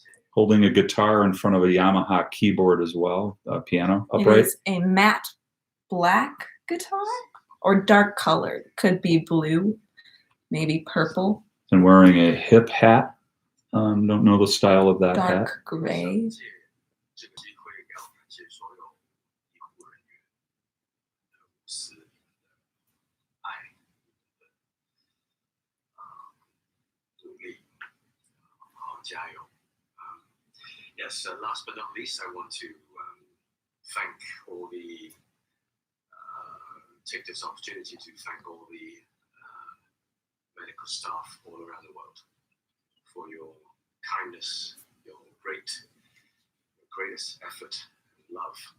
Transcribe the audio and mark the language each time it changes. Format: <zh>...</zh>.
<en>holding a guitar in front of a Yamaha keyboard as well, a piano It upright. is a matte black guitar or dark colored. Could be blue, maybe purple, And wearing a hip hat. Don't know the style of that hat. dark gray.</en> <zh>这个机会要感谢所有医护人员无私的爱努力，好好加油。</zh> <en>Yes, last but not least, I want to thank all the take this opportunity to thank all the medical staff all around the world for your kindness, your greatest effort and love.</en>